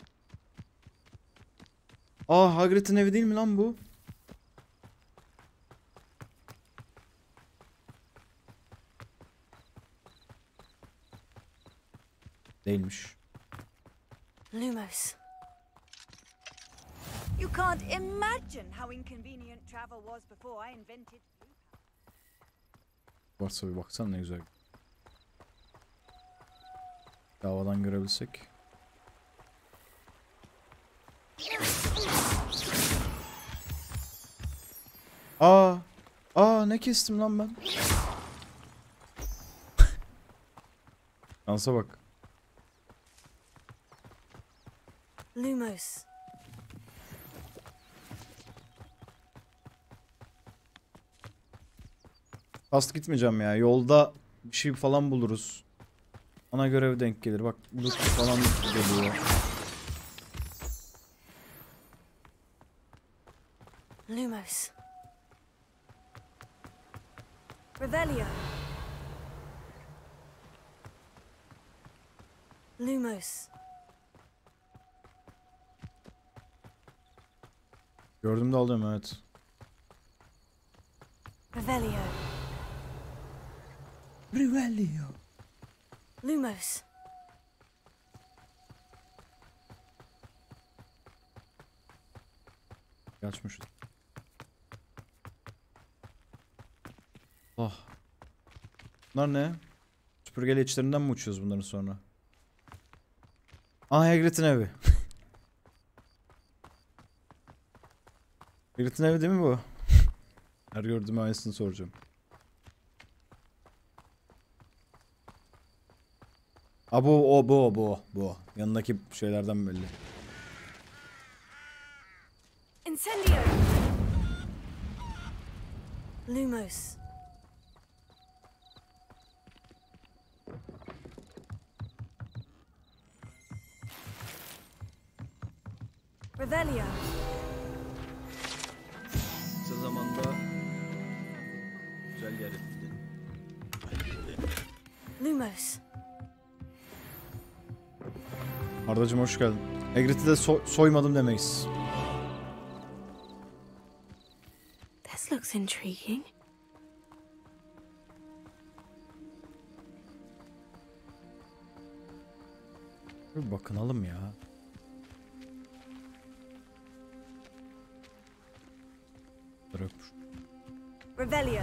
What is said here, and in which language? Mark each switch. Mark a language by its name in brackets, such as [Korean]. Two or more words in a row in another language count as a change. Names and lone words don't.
[Turkish] Aa, Hagrid'in evi değil mi lan bu? Değilmiş. Lumos. [English] You can't imagine how inconvenient travel was before I invented. [Turkish] Varsa bir baksana ne güzel. Havadan görebilsek. Aa ne kestim lan ben? Dansa bak. Lumos. Fast gitmeyeceğim ya. Yolda bir şey falan buluruz. Ana görev denk gelir. Bak loot falan geliyor. Lumos. Revelio. Lumos. Gördüm de alıyorum, evet. Revelio. Revelio. Lumos. Açmış. Oh. Bunlar ne? Süpürgeli içlerinden mi uçuyoruz bunların sonra? Aa, Hagrid'in evi. Hagrid'in evi değil mi bu? Her gördüğüm aynısını soracağım. Aa, bu. Yanındaki şeylerden belli. Incendio. Lumos. Revelio. Kısa zamanda güzel yer ettin. Lumos. Ardacığım hoş geldin. Hagrid'i de soymadım demeyiz. [English] This looks intriguing. [Turkish] Bir bakınalım ya. Yokmuş. Revelio.